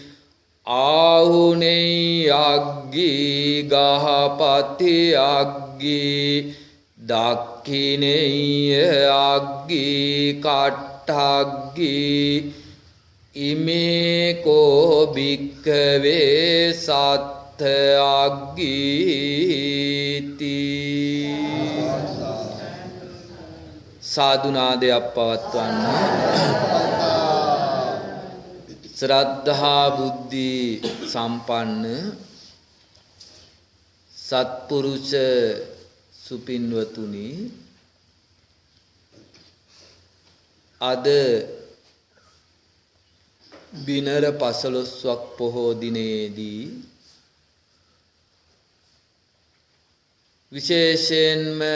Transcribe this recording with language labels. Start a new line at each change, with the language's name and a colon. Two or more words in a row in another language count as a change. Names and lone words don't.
Pali: ආහුනේයග්ගී ගහපති අග්ගී දක්ඛිනේය අග්ගී කට්ඨග්ගී ඉමේ කෝ භික්ඛවේ සත්ථ
Sinhala: අග්ගීති සාදුනාදයක් පවත්වන්න ශ්‍රද්ධා බුද්ධි සම්පන්න සත්පුරුෂ සුපින්වතුනි අද බිනර පසළොස්වක් පොහෝ දිනේදී විශේෂයෙන්ම